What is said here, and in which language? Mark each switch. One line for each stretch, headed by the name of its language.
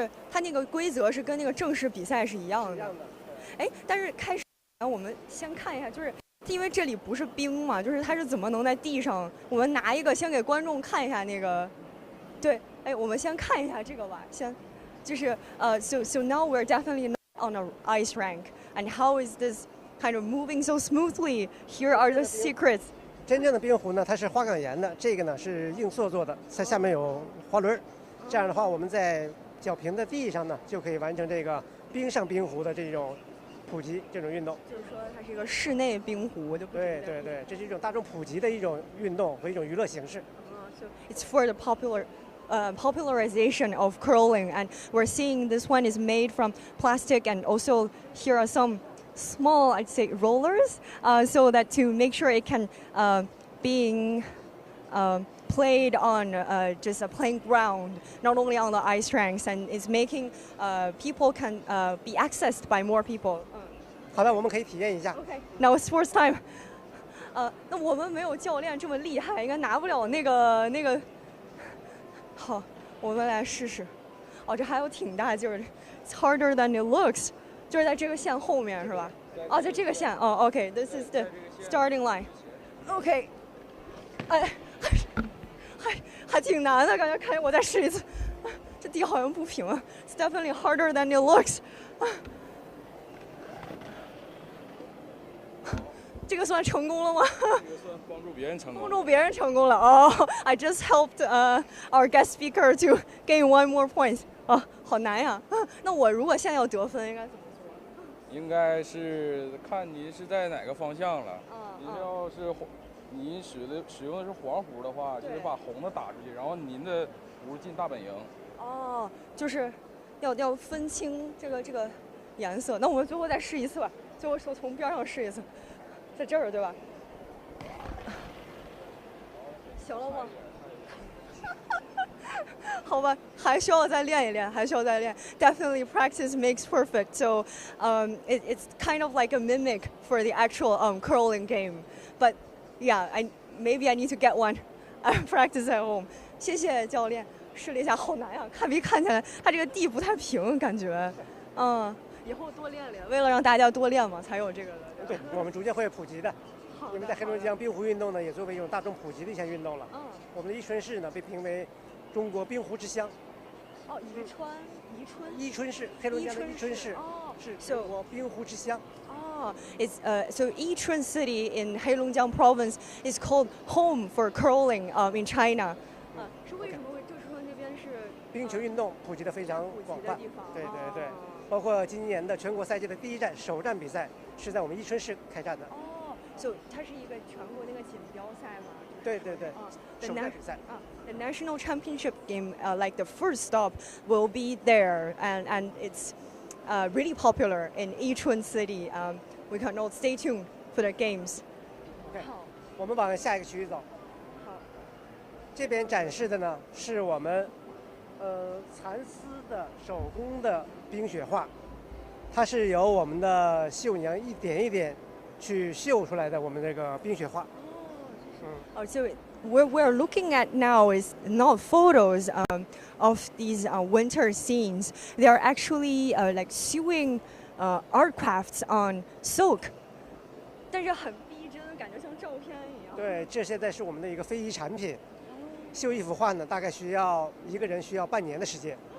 Chinese: 它那个规则是跟那个正式比赛是一样的。但是开始我们先看一下，就是。因为这里不是冰嘛，就是它是怎么能在地上？我们拿一个先给观众看一下那个，对，我们先看一下这个吧，就是
English: so now we're definitely not on an ice rink, and how is this kind of moving so smoothly? Here are the secrets.
Chinese: 真正的冰壶呢，它是花岗岩的，这个呢是硬塑做的，它下面有滑轮，这样的话我们在脚平的地上呢，就可以完成这个冰上冰壶的这种。普及这种运动，就是说它是一个室内冰壶，就对，这是一种大众普及的一种运动和一种娱乐形式。
English: So it's for the popularization of curling, and we're seeing this one is made from plastic, and also here are some small, I'd say, rollers, so that to make sure it can being played on just a playing ground, not only on the ice rinks, and it's making people can be accessed by more people.
Chinese: 好的，我们可以体验一下。
English: Okay, now it's sports time.
Chinese: 那我们没有教练这么厉害，应该拿不了那个。好，我们来试试。这还有挺大劲儿的。
English: It's harder than it looks.
Chinese: 就是在这个线后面是吧？在这个线。
English: Okay, this is the starting line. Okay.
Chinese: 还挺难的，感觉我再试一次。这地好像不平啊。
English: It's definitely harder than it looks.
Chinese: 这个算成功了吗？这个算帮助别人成功。帮助别人成功了
English: I just helped our guest speaker to gain one more point.
Chinese: 好难呀。那我如果现在要得分，应该怎么做？应该是看您是在哪个方向了。您要是您使用的是黄壶的话，就是把红的打出去，然后您的壶进大本营。就是要分清这个颜色。那我们最后再试一次吧。最后说从边上试一次。在这儿对吧？行了吗？好吧，还需要再练一练，
English: Definitely practice makes perfect. So it's kind of like a mimic for the actual curling game. But yeah, maybe I need to get one and practice at home.
Chinese: 谢谢教练，试了一下，好难呀，看起来它这个地不太平，感觉，以后多练练，为了让大家多练嘛，才有这个的。对，我们逐渐会普及的。因为在黑龙江冰壶运动呢，也作为一种大众普及的一项运动了。我们的伊春市呢被评为中国冰壶之乡。哦，伊春市，黑龙江的伊春市是中国冰壶之乡。
English: It's so Yichun City in Heilongjiang Province is called home for curling in China.
Chinese: 是为什么会就是说那边是冰球运动普及的非常广泛？对对对，包括今年的全国赛季的第一站首站比赛是在我们伊春市开战的。 So 它是一个全国那个锦标赛吗？对对对，首站比赛。
English: The national championship game, like the first stop, will be there, and it's really popular in Yichun City. We can all stay tuned for the games.
Chinese: 我们往下一个区域走。好。这边展示的呢是我们蚕丝的手工的冰雪画，它是由我们的绣娘一点一点去绣出来的我们这个冰雪画。
English: So what we're looking at now is not photos of these winter scenes. They are actually like sewing art crafts on silk.
Chinese: 但是很逼真，感觉像照片一样。对，这现在是我们的一个非遗产品。绣一幅画呢，大概需要一个人需要半年的时间。